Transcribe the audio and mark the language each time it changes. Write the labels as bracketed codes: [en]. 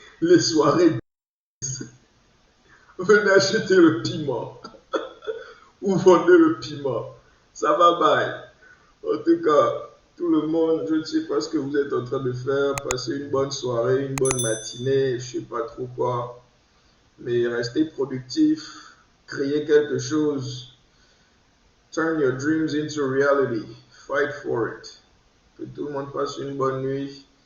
[fr] Les soirées. Venez acheter le piment. Ou vendez le piment. Ça va bye. En tout cas, tout le monde, je ne sais pas ce que vous êtes en train de faire. Passez une bonne soirée, une bonne matinée, je ne sais pas trop quoi. Mais restez productif. Créez quelque chose. [en] Turn your dreams into reality. Fight for it. [fr] Que tout le monde passe une bonne nuit.